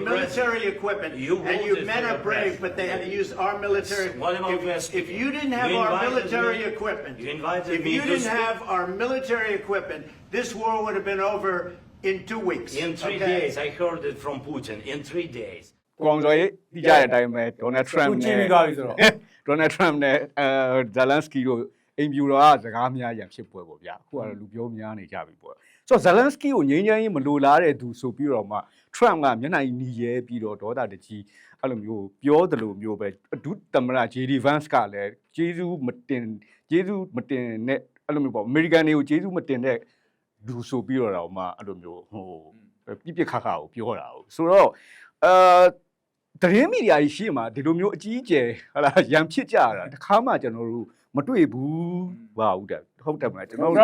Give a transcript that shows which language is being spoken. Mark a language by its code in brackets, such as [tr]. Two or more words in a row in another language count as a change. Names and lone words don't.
[en] military equipment, and you voted men for are your brave, president. but they had to use our military. What am I if, asking if you didn't have you our invited military me- equipment, you invited if me you to didn't speak- have our military equipment, this war would have been over in 2 weeks. In 3 days, I heard it from Putin. In 3 days. [my] ကိုအောင်စော်ရေးသိကြတဲ့အတိုင်းပဲဒေါ်နယ်ထရမ့် သူကြည့် နဲ့ ပြီးသွားပြီဆိုတော့ ဒေါ်နယ်ထရမ့်နဲ့ဇလန်စကီတို့အိမ်ဖြူတော်ကစကားများရန်ဖြစ်ပွဲပေါ့ဗျာအခုကတော့လူပြောများနေကြပြီပေါ့ဆိုတော့ဇလန်စကီကိုငြိမ်းချမ်းရေး မလိုလားတဲ့သူဆိုပြီးတော့မှထရမ့်ကမျက်နှာကြီးနီရဲပြီးတော့ဒေါသတကြီးအဲ့လိုမျိုးပြောတယ်လို့မျိုးပဲဒုသမ္မတ JD Vance ကလည်းဂျေဇူးမတင်နဲ့အဲ့လိုမျိုးပေါ့အမေရိကန်တွေကိုဂျေဇူးမတင်တဲ့လူဆိုပြီးတော့မှအဲ့လိုမျိုးဟိုပြစ်ခါခါကိုပြောတာဟုတ်ဆိုတော့သတင်းမီဒီယာကြီးရှိမှာဒီလိုမျိုးအကြီးအကျယ်ဟာလာရန်ဖြစ်ကြတာတခါမှကျွန်တော်တို့မတွေ့ဘူးပါဟုတ်တယ်ဟုတ်တယ်မလားကျွန်တော်